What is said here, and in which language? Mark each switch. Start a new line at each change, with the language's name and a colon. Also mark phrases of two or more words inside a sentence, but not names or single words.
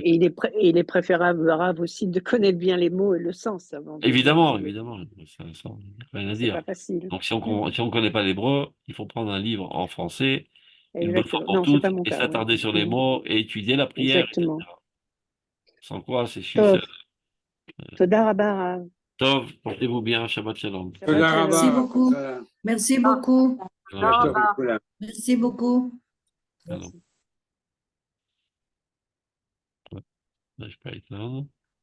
French: Et il est préférable arabe aussi de connaître bien les mots et le sens avant Évidemment, de- évidemment. Ça, rien à C'est pas dire. facile. Donc si on ne connaît pas l'hébreu, il faut prendre un livre en français, une bonne fois Exactement. pour Non, c'est toutes, pas mon et cas. Ouais. s'attarder sur les mots et étudier la prière, etc. Exactement. Sans quoi, c'est Tov. juste.
Hebrew: Toda rabba, Rav.
French: Tov, portez-vous bien,
Hebrew: Shabbat Shalom.
French: Shabbat Toda shalom. Merci rabba. beaucoup. Voilà. Merci beaucoup. Shalom. Je te remercie. Merci beaucoup. Shalom. Je pas éteindre.